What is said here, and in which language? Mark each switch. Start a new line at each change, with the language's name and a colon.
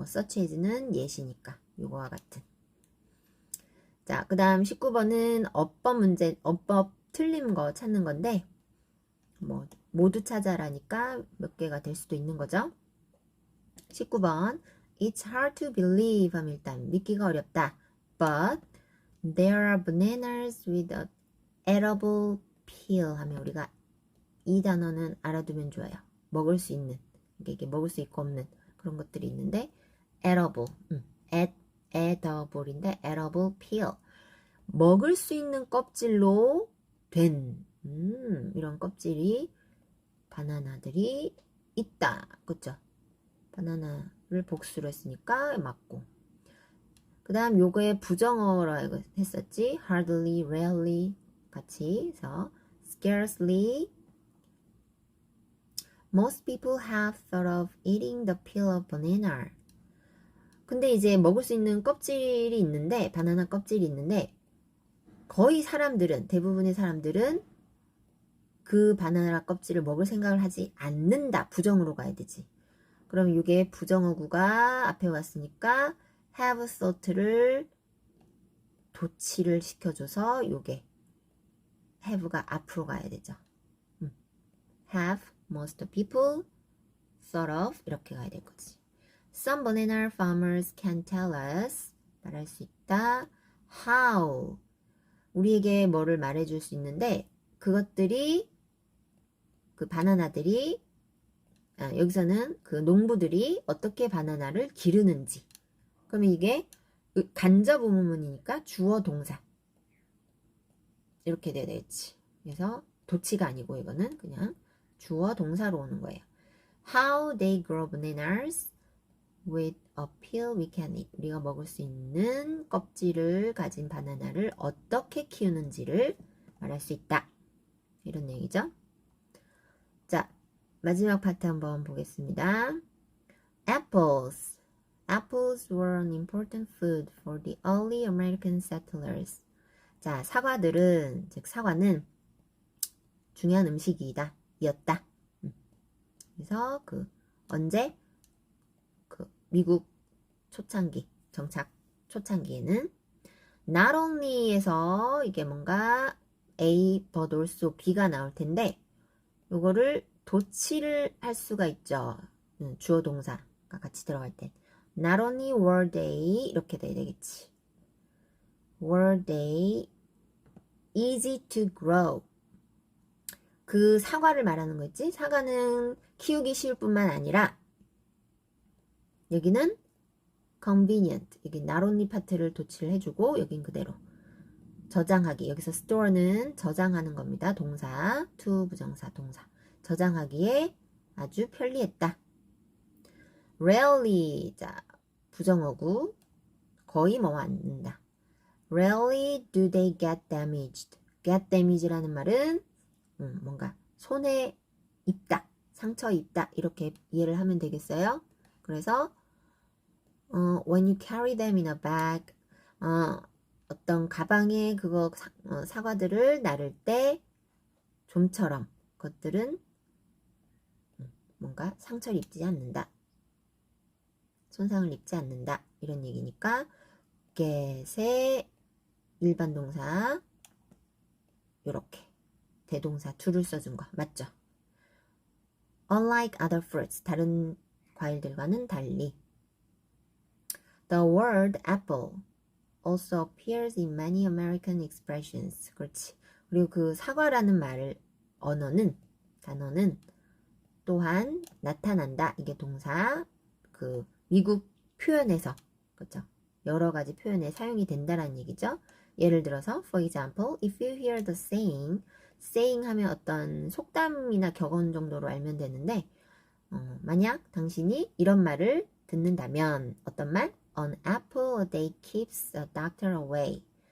Korean: 뭐 such as는 예시니까 요거와 같은. 자, 그 다음 19번은 어법 틀린 거 찾는 건데 뭐 모두 찾아라니까 몇 개가 될 수도 있는 거죠. 19번
English: It's hard to believe
Korean: 하면 일단 믿기가 어렵다.
English: But there are bananas with a edible peel
Korean: 하면 우리가 이 단어는 알아두면 좋아요. 먹을 수 있는 이게 먹을 수 있고 없는 그런 것들이 있는데 edible edible인데 edible peel 먹을 수 있는 껍질로 된 이런 껍질이 바나나들이 있다. 그쵸? 바나나를 복수로 했으니까 맞고 그 다음 요거에 부정어라고 했었지.
English: hardly, rarely
Korean: 같이 해서
English: scarcely Most people have thought of eating the peel of banana.
Korean: 근데 이제 먹을 수 있는 껍질이 있는데 바나나 껍질이 있는데 거의 대부분의 사람들은 그 바나나 껍질을 먹을 생각을 하지 않는다. 부정으로 가야 되지. 그럼 이게 부정어구가 앞에 왔으니까 have thought를 도치를 시켜줘서 이게 have가 앞으로 가야 되죠.
English: have most people thought of
Korean: 이렇게 가야 될 거지.
English: Some banana farmers can tell us
Korean: 말할 수 있다. How 우리에게 뭐를 말해줄 수 있는데 그것들이 그 바나나들이 여기서는 그 농부들이 어떻게 바나나를 기르는지 그러면 이게 간접 의문문이니까 주어 동사 이렇게 돼야 되겠지. 그래서 도치가 아니고 이거는 그냥 주어 동사로 오는 거예요.
English: How they grow bananas with a peel we can eat.
Korean: 우리가 먹을 수 있는 껍질을 가진 바나나를 어떻게 키우는지를 말할 수 있다. 이런 내용이죠. 자, 마지막 파트 한번 보겠습니다.
English: Apples. Apples were an important food for the early American settlers.
Korean: 자, 사과는 중요한 였다. 그래서 언제? 미국 초창기, 정착 초창기에는 not only에서 이게 뭔가 A, but also B가 나올 텐데 요거를 도치를 할 수가 있죠. 주어 동사가 같이 들어갈 땐
English: not only were they
Korean: 이렇게 돼야 되겠지.
English: were they easy to grow.
Korean: 그 사과를 말하는 거지. 사과는 키우기 쉬울 뿐만 아니라 여기는 convenient. 여기 not only 파트를 도치를 해주고 여긴 그대로 저장하기. 여기서 store는 저장하는 겁니다. 동사, to 부정사, 동사. 저장하기에 아주 편리했다. rarely, 자, 부정어구. 거의 뭐 않는다.
English: rarely do they get damaged.
Korean: get damage라는 말은 뭔가 손에 입다, 상처 입다 이렇게 이해를 하면 되겠어요. 그래서
English: when you carry them in a bag,
Korean: 어떤 가방에 그거 사과들을 나를 때 좀처럼 그것들은 뭔가 상처를 입지 않는다. 손상을 입지 않는다. 이런 얘기니까 get의 일반 동사 요렇게 대동사 to를 써준 거 맞죠?
English: Unlike other fruits,
Korean: 다른 과일들과는 달리
English: The word apple also appears in many American expressions.
Korean: 그렇지. 그리고 그 사과라는 단어는 또한 나타난다. 이게 동사, 그 미국 표현에서, 그렇죠? 여러 가지 표현에 사용이 된다라는 얘기죠. 예를 들어서,
English: for example, if you hear the saying
Korean: 하면 어떤 속담이나 격언 정도로 알면 되는데, 만약 당신이 이런 말을 듣는다면, 어떤 말?
English: An apple a day keeps a doctor away.